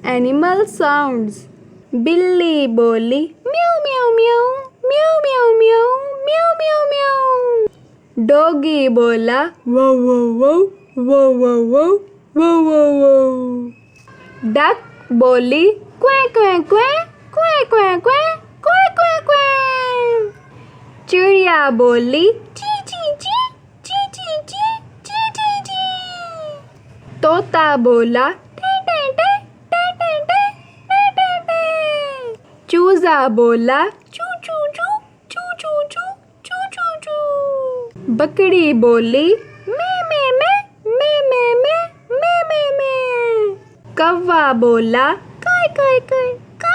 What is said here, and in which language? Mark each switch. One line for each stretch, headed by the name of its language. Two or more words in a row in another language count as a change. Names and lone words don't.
English: Animal sounds.
Hindi: बिल्ली बोली म्याऊ म्याऊ म्याऊ म्याऊ म्याऊ म्याऊ म्याऊ म्याऊ म्याऊ। डॉगी बोला वो वो वो वो वो वो वो वो वो। डक बोली क्वैं क्वैं क्वैं क्वैं क्वैं क्वैं क्वैं क्वैं क्वैं। चिड़िया बोली ची ची ची ची ची ची ची ची ची। तोता बोला टे टे टे टे टे टे टे टे टे। चूजा बोला चू चू चू चू चू चू चू चू चू। बकरी बोली मैं मैं मैं मैं मैं मैं मैं मैं मैं। कौवा बोला काय काय काय